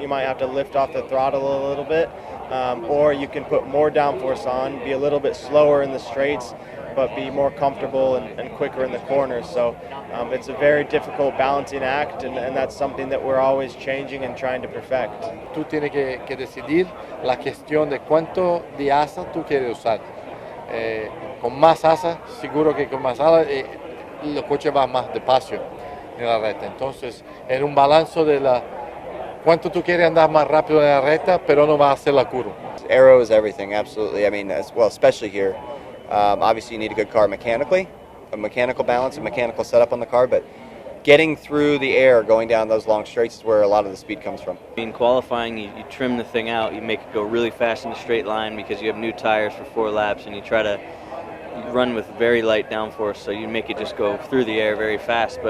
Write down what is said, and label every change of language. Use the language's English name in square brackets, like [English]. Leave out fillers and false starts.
[English] You might have to lift off the throttle a little bit, or you can put more downforce on, be a little bit slower in the straights, but be more comfortable and quicker in the corners. So it's a very difficult balancing act, and that's something that we're always changing and trying to perfect. [Spanish] Tú tienes que decidir la cuestión de cuánto de asa tú quieres usar. Con más asa, seguro que con más asa el coche va más despacio en la recta. Entonces, en un balance de cuánto tú quieres andar más rápido en la recta, pero no va a hacer la curva. [English] Aero is everything, absolutely. I mean, especially here. Obviously, you need a good car mechanically, a mechanical balance, a mechanical setup on the car, but getting through the air, going down those long straights is where a lot of the speed comes from. In qualifying, you trim the thing out, you make it go really fast in a straight line because you have new tires for 4 laps, and you try to run with very light downforce, so you make it just go through the air very fast.